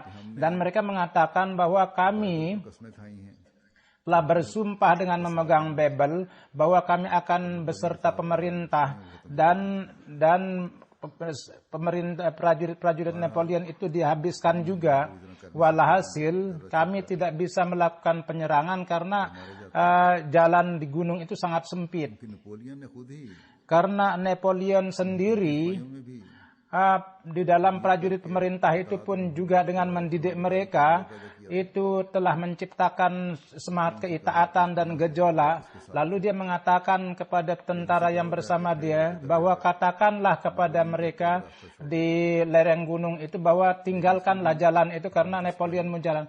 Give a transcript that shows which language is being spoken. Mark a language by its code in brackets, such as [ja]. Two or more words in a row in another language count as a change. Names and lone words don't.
[id] Dan mereka mengatakan bahwa kami telah bersumpah dengan memegang Bible bahwa kami akan beserta pemerintah dan pemerintah prajurit Napoleon itu dihabiskan juga. Walhasil kami tidak bisa melakukan penyerangan karena jalan di gunung itu sangat sempit. [hi] नेपोलियन ने खुद ही [id] Karena Napoleon sendiri [hi] में भी [id] di dalam prajurit pemerintah itu pun juga dengan mendidik mereka itu telah menciptakan semangat keitaatan dan gejolak. Lalu dia mengatakan kepada tentara yang bersama dia bahwa katakanlah kepada mereka di lereng gunung itu bahwa tinggalkanlah jalan itu karena Napoleon mau jalan.